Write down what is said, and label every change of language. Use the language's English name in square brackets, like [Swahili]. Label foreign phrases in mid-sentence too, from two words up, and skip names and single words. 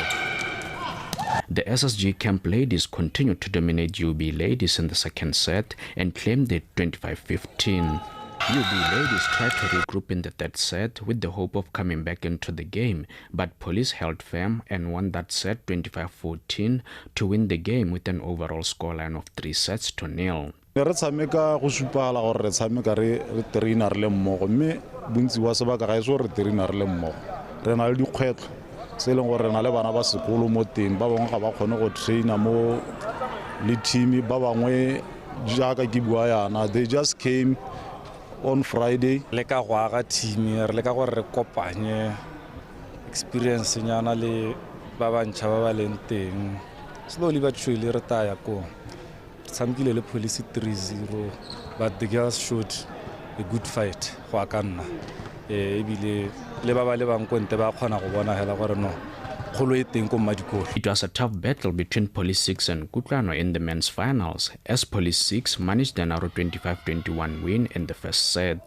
[English] The SSG camp ladies continued to dominate UB ladies in the second set and claimed it 25-15. UB ladies tried to regroup in the third set with the hope of coming back into the game, but Police held firm and won that set 25-14 to win the game with an overall scoreline of 3 sets to 0. [Tswana] Re tshameka go supala gore re tshameka re trainer le mmogo mme bontsi wa sebaka ga iso re trainer le mmogo re na le dikgwetlo se leng gore re na le bana ba sekolo mo teng ba bangwe ga ba kgone go trainer mo le team ba bangwe jaaka ke bua yana [English] they just came on Friday [Tswana] le ka go aga team re le ka gore re kopanye experience nyana le ba bantšha ba ba leng teng [English] slowly but surely [Tswana] re taya ko Samkile le Police 3-0, [English] but the girls showed a good fight. It was a tough battle between Police 6 and Kutlwano in the men's finals, as Police 6 managed a narrow 25-21 win in the first set.